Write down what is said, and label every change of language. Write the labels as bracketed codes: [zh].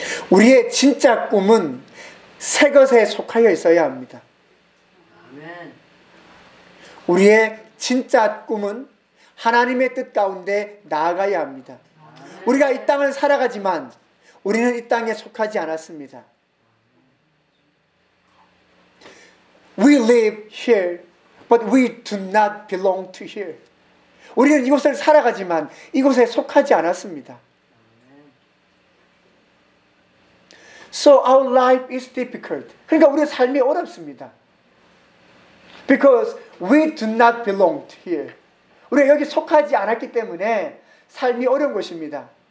[ko] 우리의 진짜 꿈은 새 것에 속하여 있어야 합니다. 우리의 진짜 꿈은 하나님의 뜻 가운데 나아가야 합니다. 우리가 이 땅을 살아가지만 우리는 이 땅에 속하지 않았습니다. [en] We live here, but we do not belong to here. [ko] 우리는 이곳을 살아가지만 이곳에 속하지 않았습니다. [en] So our life is difficult. [ko] 그러니까 우리의 삶이 어렵습니다. [en] Because we do not belong to here. [ko] 우리가 여기 속하지 않았기 때문에 삶이 어려운 것입니다.